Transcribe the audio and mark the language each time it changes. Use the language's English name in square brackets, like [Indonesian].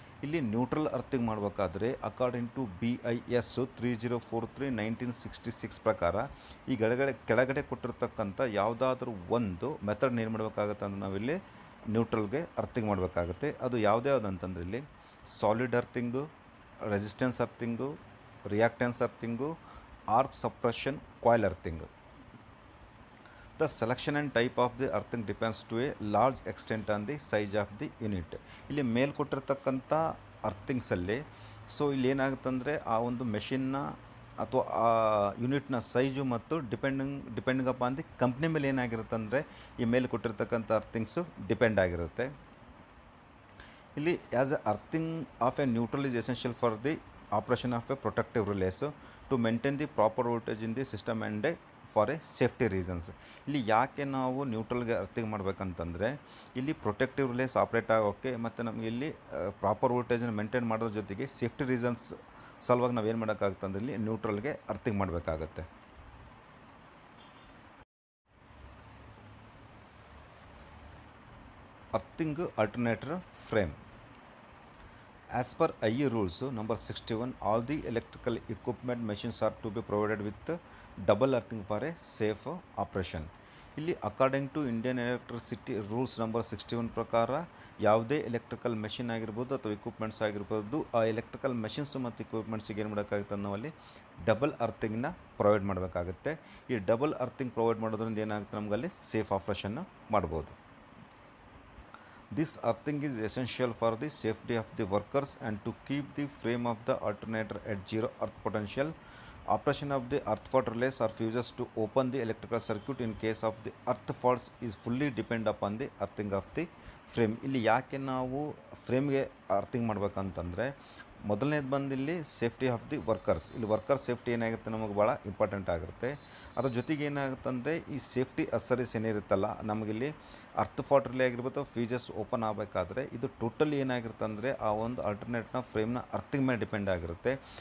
[Kannada] ಇಲ್ಲಿ neutral earthing ಮಾಡಬೇಕಾದ್ರೆ [English] according to [Kannada] BIS 3043/1966 ಪ್ರಕಾರ ಈ ಕೆಳಗಡೆ ಕೊಟ್ಟಿರ್ತಕ್ಕಂಥ ಯಾವುದಾದ್ರೂ ಒಂದು ಮೆಥಡ್ ಏನು ಮಾಡಬೇಕಾಗತ್ತೆ ಅಂದರೆ ನಾವಿಲ್ಲಿ ನ್ಯೂಟ್ರಲ್ಗೆ ಅರ್ಥಿಂಗ್ ಮಾಡಬೇಕಾಗುತ್ತೆ. ಅದು ಯಾವುದ್ಯಾವುದು ಅಂತಂದರೆ ಇಲ್ಲಿ solid ಅರ್ಥಿಂಗು, resistance ಅರ್ಥಿಂಗು, reactance ಅರ್ಥಿಂಗು, arc suppression, coil ಅರ್ಥಿಂಗು. [English] The selection and type of the earthing depends to a large extent on the size of the unit. [Kannada] ಇಲ್ಲಿ ಮೇಲೆ ಕೊಟ್ಟಿರ್ತಕ್ಕಂಥ ಅರ್ಥಿಂಗ್ಸಲ್ಲಿ ಸೊ ಇಲ್ಲಿ ಏನಾಗುತ್ತಂದರೆ ಆ ಒಂದು ಮೆಷಿನ್ನ ಅಥವಾ ಆ ಯೂನಿಟ್ನ ಸೈಜು ಮತ್ತು [English] depending upon the company [Kannada] ಮೇಲೆ ಏನಾಗಿರುತ್ತೆ ಅಂದರೆ ಈ ಮೇಲೆ ಕೊಟ್ಟಿರ್ತಕ್ಕಂಥ ಅರ್ಥಿಂಗ್ಸು ಡಿಪೆಂಡ್ ಆಗಿರುತ್ತೆ. [English] ಇಲ್ಲಿ as a earthing of a neutral is essential for the operation of a protective relays to maintain the proper voltage in the system and for a safety reasons. [Kannada] ಇಲ್ಲಿ ಯಾಕೆ ನಾವು ನ್ಯೂಟ್ರಲ್ಗೆ ಅರ್ಥಿಂಗ್ ಮಾಡಬೇಕಂತಂದರೆ ಇಲ್ಲಿ ಪ್ರೊಟೆಕ್ಟಿವ್ ರಿಲೇಸ್ ಆಪ್ರೇಟ್ ಆಗೋಕ್ಕೆ ಮತ್ತು ನಮಗೆ ಇಲ್ಲಿ proper ವೋಲ್ಟೇಜನ್ನು maintain ಮಾಡೋದ್ರ ಜೊತೆಗೆ ಸೇಫ್ಟಿ ರೀಸನ್ಸ್ ಸಲುವಾಗಿ ನಾವು ಏನು ಮಾಡೋಕ್ಕಾಗುತ್ತೆ ಅಂದರೆ ಇಲ್ಲಿ ನ್ಯೂಟ್ರಲ್ಗೆ ಅರ್ಥಿಂಗ್ ಮಾಡಬೇಕಾಗತ್ತೆ. [English] Earthing alternator frame. As per IE rules number 61, all the electrical equipment machines are to be provided with double earthing for a safe operation. [Kannada] ಇಲ್ಲಿ [English] according to Indian electricity rules number 61 [Kannada] ಪ್ರಕಾರ ಯಾವುದೇ electrical machine ಆಗಿರ್ಬೋದು ಅಥವಾ equipments ಆಗಿರ್ಬೋದು, ಆ electrical machines ಮತ್ತು ಇಕ್ವಿಪ್ಮೆಂಟ್ಸಿಗೆ ಏನು ಮಾಡೋಕ್ಕಾಗುತ್ತೆ, ನಾವಲ್ಲಿ ಡಬಲ್ ಅರ್ಥಿಂಗ್ನ ಪ್ರೊವೈಡ್ ಮಾಡಬೇಕಾಗುತ್ತೆ. ಈ ಡಬಲ್ ಅರ್ಥಿಂಗ್ ಪ್ರೊವೈಡ್ ಮಾಡೋದ್ರಿಂದ ಏನಾಗುತ್ತೆ, ನಮಗಲ್ಲಿ ಸೇಫ್ ಆಪ್ರೇಷನ್ನು ಮಾಡ್ಬೋದು. [English] This earthing is essential for the safety of the workers and to keep the frame of the alternator at zero earth potential. Operation of the earth fault relays or fuses to open the electrical circuit in case of the earth faults is fully depend upon the earthing of the frame. [Kannada] ಇಲ್ಲಿ ಯಾಕೆ ನಾವು ಫ್ರೇಮ್ಗೆ earthing ಮಾಡ್ಬೇಕಂತಂದರೆ, ಮೊದಲನೇದು ಬಂದು ಇಲ್ಲಿ [English] Safety of the workers. [Kannada] ಇಲ್ಲಿ worker safety ಏನಾಗುತ್ತೆ ನಮಗೆ ಭಾಳ ಇಂಪಾರ್ಟೆಂಟ್ ಆಗಿರುತ್ತೆ. ಅದ್ರ ಜೊತೆಗೆ ಏನಾಗುತ್ತಂದರೆ ಈ ಸೇಫ್ಟಿ ಅಸರೀಸ್ ಏನಿರುತ್ತಲ್ಲ, ನಮಗಿಲ್ಲಿ ಅರ್ತ್ ಫಾಲ್ಟ್ ರಿಲೇ ಆಗಿರ್ಬೋದು, ಫ್ಯೂಸಸ್ ಓಪನ್ ಆಗಬೇಕಾದ್ರೆ ಇದು ಟೋಟಲಿ ಏನಾಗಿರುತ್ತೆ ಅಂದರೆ ಆ ಒಂದು ಆಲ್ಟರ್ನೇಟ್ನ ಫ್ರೇಮ್ನ ಅರ್ಥಿಂಗ್ ಮೇಲೆ ಡಿಪೆಂಡ್ ಆಗಿರುತ್ತೆ.